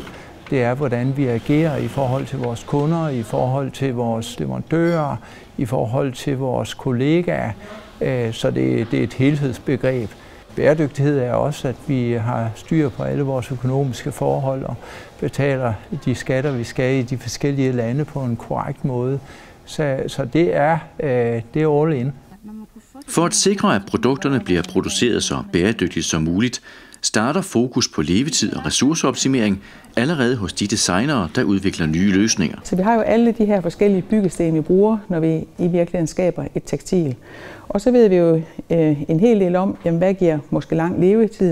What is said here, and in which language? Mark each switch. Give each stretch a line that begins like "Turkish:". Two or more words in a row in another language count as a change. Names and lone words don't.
Danish: Det er, hvordan vi agerer i forhold til vores kunder, i forhold til vores leverandører, i forhold til vores kollegaer. Så det er et helhedsbegreb. Bæredygtighed er også, at vi har styr på alle vores økonomiske forhold og betaler de skatter, vi skal i de forskellige lande på en korrekt måde. Så det er
English: all in.
Danish: For at sikre, at produkterne bliver produceret så bæredygtigt som muligt, starter fokus på levetid og ressourceoptimering allerede hos de designere, der udvikler nye løsninger. Så vi har jo alle de her forskellige byggesten, vi bruger, når vi i virkeligheden skaber et tekstil. Og så ved vi jo en hel del om, jamen, hvad giver måske lang levetid.